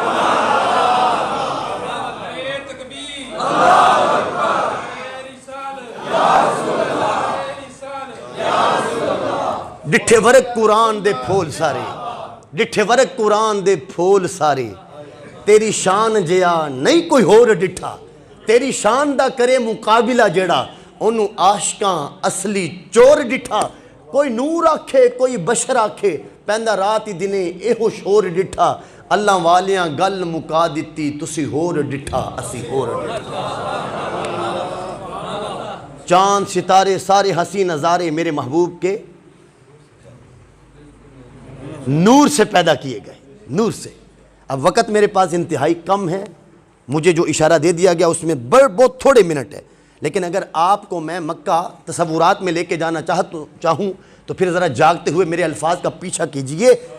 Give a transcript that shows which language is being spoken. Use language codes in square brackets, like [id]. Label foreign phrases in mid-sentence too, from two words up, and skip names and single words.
[pa] ڈٹھے ورق قرآن دے پھول سارے, ڈٹھے ورق قرآن دے پھول سارے, تیری شان جیا نہیں کوئی ہور ڈٹھا، تیری شان دا کرے مقابلہ جیڑا انہوں عاشقاں اصلی چور ڈٹھا۔ کوئی نور آکھے کوئی بشر آکھے پہندہ رات ہی دنے ایہو شور ڈٹھا، اللہ والیاں گل مکا دیتی تسی ہور ڈٹھا اسی ہور ڈٹھا۔ [ur] چاند ستارے سارے حسین نظارے میرے محبوب کے نور سے پیدا کیے گئے، نور سے۔ اب وقت میرے پاس انتہائی کم ہے، مجھے جو اشارہ دے دیا گیا اس میں بہت تھوڑے منٹ ہے، لیکن اگر آپ کو میں مکہ تصورات میں لے کے جانا چاہوں تو پھر ذرا جاگتے ہوئے میرے الفاظ کا پیچھا کیجئے۔